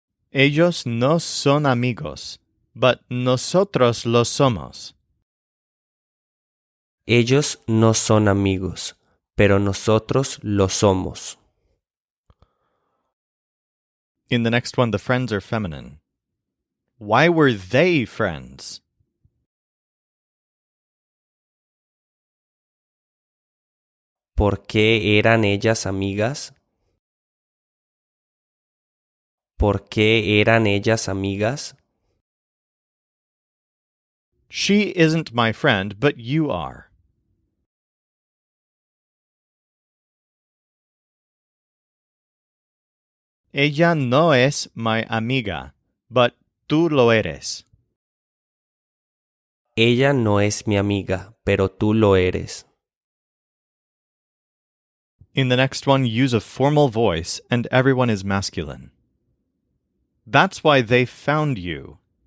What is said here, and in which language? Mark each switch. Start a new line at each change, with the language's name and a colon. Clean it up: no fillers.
Spanish: Ellos no son amigos,
English: but
Spanish: nosotros lo somos. Ellos no son amigos, pero nosotros lo somos.
English: In the next one, the friends are feminine. Why were they friends?
Spanish: ¿Por qué eran ellas amigas? ¿Por qué eran ellas amigas?
English: She isn't my friend, but you are.
Spanish: Ella no es mi amiga,
English: but
Spanish: tú lo eres. Ella no es mi amiga, pero tú lo eres.
English: In the next one, use a formal voice and everyone is masculine. That's why they found you.